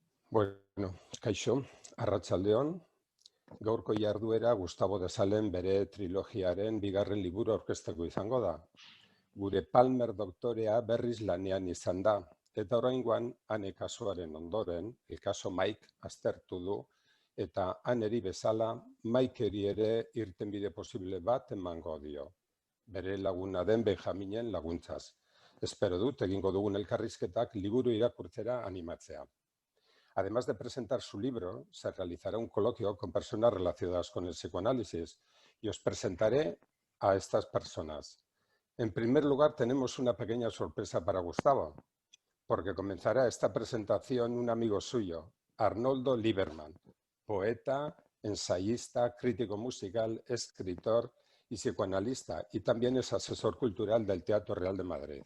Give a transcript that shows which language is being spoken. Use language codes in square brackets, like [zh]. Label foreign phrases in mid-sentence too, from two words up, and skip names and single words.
[eu] Bueno, kaixo, arratsaldeon, gaurko jarduera Gustavo de Salen bere trilogiaren bigarren liburu aurkezteko izango da. Gure Palmer doktorea berriz lanean izan da, eta oraingoan ane kasuaren ondoren, [es] el caso [eu] Mike aztertu du, eta aneri bezala Mikeri ere irtenbide posible bat emango dio. Bere laguna den Benjaminen laguntzaz. Espero dut egingo dugun elkarrizketak liburu irakurtzera animatzea. [es] Además de presentar su libro, se realizará un coloquio con personas relacionadas con el psicoanálisis y os presentaré a estas personas. En primer lugar, tenemos una pequeña sorpresa para Gustavo, porque comenzará esta presentación un amigo suyo, Arnoldo Lieberman, poeta, ensayista, crítico musical, escritor y psicoanalista, y también es asesor cultural del Teatro Real de Madrid.